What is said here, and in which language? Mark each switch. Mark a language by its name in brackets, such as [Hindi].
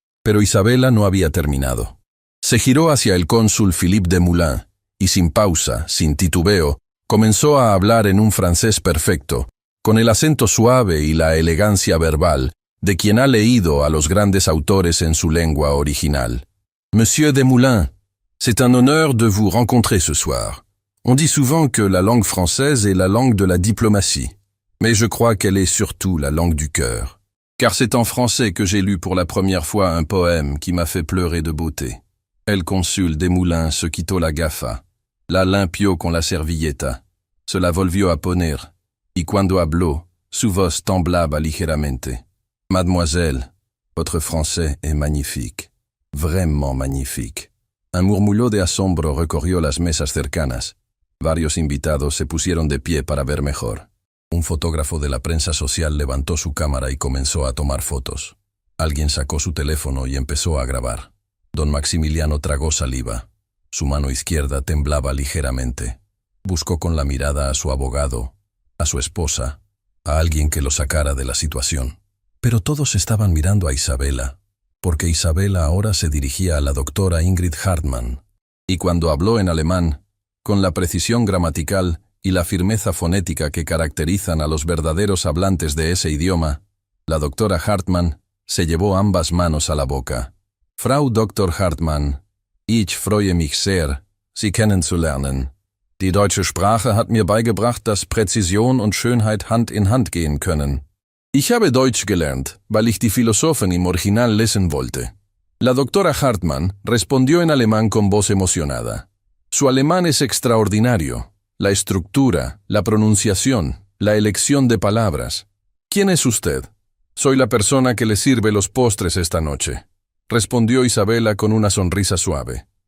[Spanish] Pero Isabela no había terminado. Se giró hacia el cónsul Philippe de Moulins y sin pausa, sin titubeo, comenzó a hablar en un francés perfecto, con el acento suave y la elegancia verbal de quien ha leído a los grandes autores en su lengua original. [French] «Monsieur de Moulins, c'est un honneur de vous rencontrer ce soir. On dit souvent que la langue française est la langue de la diplomatie, mais je crois qu'elle est surtout la langue du cœur. car c'est en français que j'ai lu pour la première fois un poème qui m'a fait pleurer de beauté. [Spanish] El cónsul de Moulins se quitó la gafa, la limpió con la servilleta, se la volvió a poner, y cuando habló, su voz temblaba ligeramente. [French] Mademoiselle, votre français est magnifique, vraiment magnifique. [Spanish] Un murmullo de asombro recorrió las mesas cercanas. Varios invitados se pusieron de pie para ver mejor. Un fotógrafo de la prensa social levantó su cámara y comenzó a tomar fotos. Alguien sacó su teléfono y empezó a grabar. Don Maximiliano tragó saliva. Su mano izquierda temblaba ligeramente. Buscó con la mirada a su abogado, a su esposa, a alguien que lo sacara de la situación. Pero todos estaban mirando a Isabela, porque Isabela ahora se dirigía a la doctora Ingrid Hartmann. Y cuando habló en alemán, con la precisión gramatical y la firmeza fonética que caracterizan a los verdaderos hablantes de ese idioma, la doctora Hartmann se llevó ambas manos a la boca. [German] Frau Dr. Hartmann, ich freue mich sehr, Sie kennenzulernen. Die deutsche Sprache hat mir beigebracht, dass Präzision und Schönheit Hand in Hand gehen können. Ich habe Deutsch gelernt, weil ich die Philosophen im Original lesen wollte. [Spanish] La doctora Hartmann respondió en alemán con voz emocionada. Su alemán es extraordinario. La estructura, la pronunciación, la elección de palabras. ¿Quién es usted? Soy la persona que le sirve los postres esta noche, respondió Isabela con una sonrisa suave.